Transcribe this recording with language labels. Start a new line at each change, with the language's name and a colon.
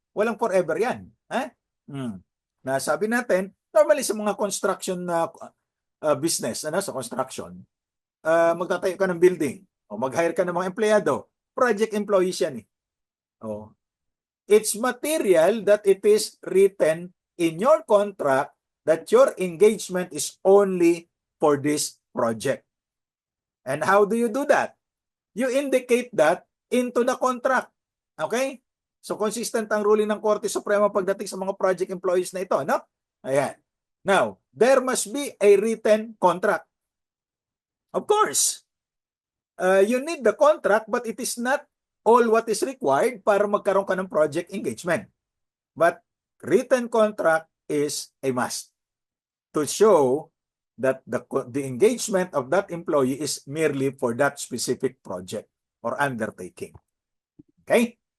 Filipino: Walang forever yan. Ha? Na sabi natin, normally sa mga construction na business, sa construction, magtatayo ka ng building o mag-hire ka ng mga empleyado, project employees yan eh. Oh.
English: It's material that it is written in your contract that your engagement is only for this project. And how do you do that? You indicate that into the contract. Okay?
Filipino: So consistent ang ruling ng Korte Suprema pagdating sa mga project employees na ito, no? Ayan.
English: Now, there must be a written contract. Of course, you need the contract but it is not all what is required
Filipino: para magkaroon ka ng
English: project engagement. But written contract is a must to show that the engagement of that employee is merely for that specific project or undertaking. Okay?